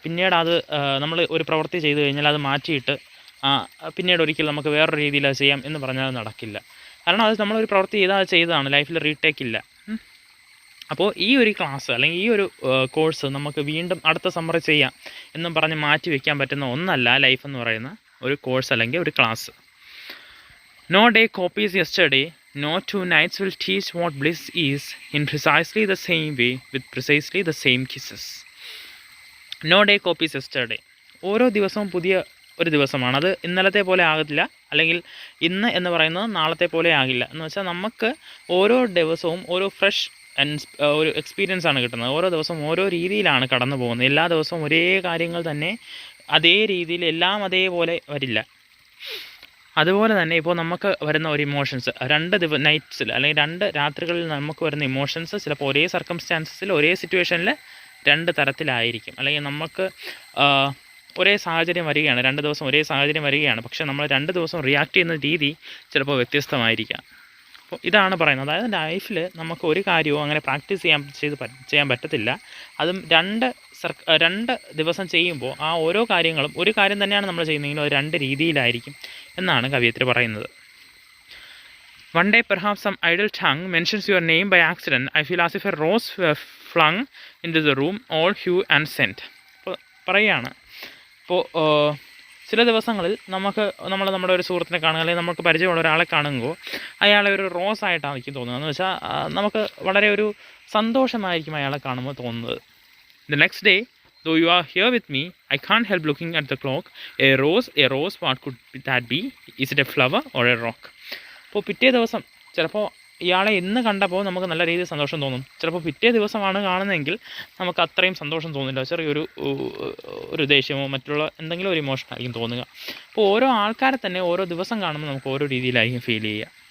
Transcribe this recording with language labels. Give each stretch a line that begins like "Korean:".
Malayalam: പിന്നീട് അത് നമ്മൾ ഒരു പ്രവൃത്തി ചെയ്തു കഴിഞ്ഞാൽ അത് മാറ്റിയിട്ട് പിന്നീട് ഒരിക്കലും നമുക്ക് വേറൊരു രീതിയിൽ അത് ചെയ്യാം എന്ന് പറഞ്ഞാൽ അത് നടക്കില്ല. കാരണം അത് നമ്മളൊരു പ്രവൃത്തി ചെയ്തതാണ്, ലൈഫിൽ റീടേക്ക് ഇല്ല. അപ്പോൾ ഈ ഒരു ക്ലാസ് അല്ലെങ്കിൽ ഈ ഒരു കോഴ്സ് നമുക്ക് വീണ്ടും അടുത്ത സമ്മർ ചെയ്യാം എന്നും പറഞ്ഞ് മാറ്റി വയ്ക്കാൻ പറ്റുന്ന ഒന്നല്ല ലൈഫ് എന്ന് പറയുന്ന ഒരു കോഴ്സ് അല്ലെങ്കിൽ ഒരു class.
English: No day copies yesterday, നോ 2 nights will teach what bliss is in precisely the same way with precisely the same kisses. No day copies yesterday.
Malayalam: ഓരോ ദിവസവും പുതിയ ഒരു ദിവസമാണ്. അത് ഇന്നലത്തെ പോലെ ആകില്ല, അല്ലെങ്കിൽ ഇന്ന് എന്ന് പറയുന്നത് നാളത്തെ പോലെ ആകില്ല. എന്ന് വെച്ചാൽ നമുക്ക് ഓരോ ദിവസവും ഓരോ ഫ്രഷ് ഒരു എക്സ്പീരിയൻസ് ആണ് കിട്ടുന്നത്. ഓരോ ദിവസവും ഓരോ രീതിയിലാണ് കടന്നു പോകുന്നത്. എല്ലാ ദിവസവും ഒരേ കാര്യങ്ങൾ തന്നെ അതേ രീതിയിൽ എല്ലാം അതേപോലെ വരില്ല. അതുപോലെ തന്നെ ഇപ്പോൾ നമുക്ക് വരുന്ന ഒരു ഇമോഷൻസ് 2 നൈറ്റ്സിൽ അല്ലെങ്കിൽ 2 രാത്രികളിൽ നമുക്ക് വരുന്ന ഇമോഷൻസ് ചിലപ്പോൾ ഒരേ സർക്കംസ്റ്റാൻസസിൽ ഒരേ സിറ്റുവേഷനിൽ 2 തരത്തിലായിരിക്കും. അല്ലെങ്കിൽ നമുക്ക് ഒരേ സാഹചര്യം വരികയാണ്, 2 ദിവസം ഒരേ സാഹചര്യം വരികയാണ്, പക്ഷേ നമ്മൾ 2 ദിവസം റിയാക്ട് ചെയ്യുന്ന രീതി ചിലപ്പോൾ വ്യത്യസ്തമായിരിക്കാം. അപ്പോൾ ഇതാണ് പറയുന്നത്. അതായത് ലൈഫിൽ നമുക്ക് ഒരു കാര്യവും അങ്ങനെ പ്രാക്ടീസ് ചെയ്യാൻ പറ്റത്തില്ല. അതും 2 ദിവസം ചെയ്യുമ്പോൾ ആ ഓരോ കാര്യങ്ങളും ഒരു കാര്യം തന്നെയാണ് നമ്മൾ ചെയ്യുന്നതെങ്കിലും അത് 2 രീതിയിലായിരിക്കും എന്നാണ് കവയിത്രി പറയുന്നത്.
English: One day perhaps some idle tongue mentions your name by accident. I feel as if a rose were flung into the room, all hue and scent.
Malayalam: അപ്പോൾ പറയുകയാണ്, ഇപ്പോൾ ചില ദിവസങ്ങളിൽ നമ്മുടെ ഒരു സുഹൃത്തിനെ കാണുക, അല്ലെങ്കിൽ നമുക്ക് പരിചയമുള്ള ഒരാളെ കാണുമ്പോൾ അയാളെ ഒരു റോസ് ആയിട്ടാണ് എനിക്ക് തോന്നുന്നത്. എന്ന് വെച്ചാൽ നമുക്ക് വളരെ ഒരു സന്തോഷമായിരിക്കും അയാളെ കാണുമ്പോൾ തോന്നുന്നത്.
English: The next day, though you are here with me, I can't help looking at the clock. A rose, what could that be? Is it a flower or a rock?
Malayalam: അപ്പോൾ പിറ്റേ ദിവസം ചിലപ്പോൾ ഇയാളെ ഇന്ന് കണ്ടപ്പോൾ നമുക്ക് നല്ല രീതിയിൽ സന്തോഷം തോന്നും. ചിലപ്പോൾ പിറ്റേ ദിവസമാണ് കാണുന്നതെങ്കിൽ നമുക്ക് അത്രയും സന്തോഷം തോന്നില്ല, ചെറിയൊരു ദേഷ്യമോ മറ്റുള്ള എന്തെങ്കിലും ഒരു ഇമോഷൻ ആയിരിക്കും തോന്നുക. അപ്പോൾ ഓരോ ആൾക്കാരെ തന്നെ ഓരോ ദിവസം കാണുമ്പോൾ നമുക്ക് ഓരോ രീതിയിലായിരിക്കും ഫീൽ ചെയ്യുക.